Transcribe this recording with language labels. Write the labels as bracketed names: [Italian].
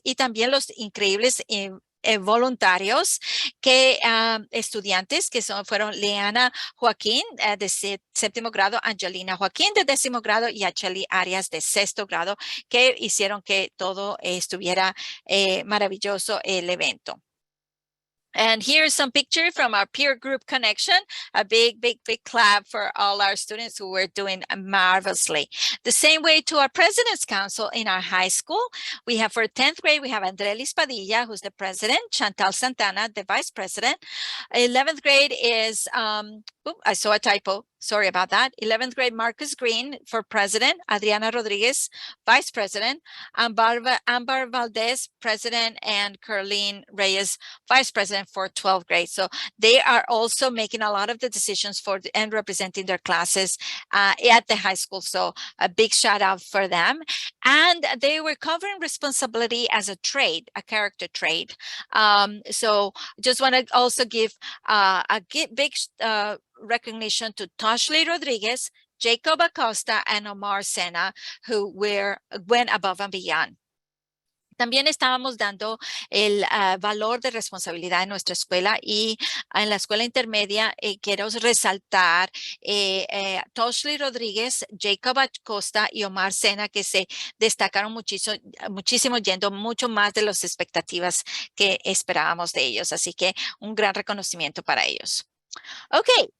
[Spanish] Y también los increíbles voluntarios que estudiantes que fueron Leana Joaquín de 7º grado, Angelina Joaquín de 10º grado y Acheli Arias de 6º grado que hicieron que todo estuviera maravilloso el evento. [English] And here's some picture from our peer group connection. A big clap for all our students who were doing marvelously. The same way to our President's Council in our high school. We have for 10th grade, we have Andrelis Padilla, who's the president, Chantal Santana, the vice president. 11th grade is, I saw a typo. Sorry about that. 11th grade, Marcus Green for president, Adriana Rodriguez, vice president, Amber Valdez, president, and Carlene Reyes, vice president for 12th grade. So they are also making a lot of the decisions and representing their classes at the high school. So a big shout out for them. And they were covering responsibility as a trait, a character trait. So just want to also give a big recognition to Toshley Rodriguez, Jacob Acosta, and Omar Sena, who went above and beyond. [Spanish] También estábamos dando el valor de responsabilidad en nuestra escuela y en la escuela intermedia quiero resaltar Toshley Rodríguez, Jacob Acosta y Omar Sena que se destacaron muchísimo yendo mucho más de las expectativas que esperábamos de ellos. Así que un gran reconocimiento para ellos. Okay,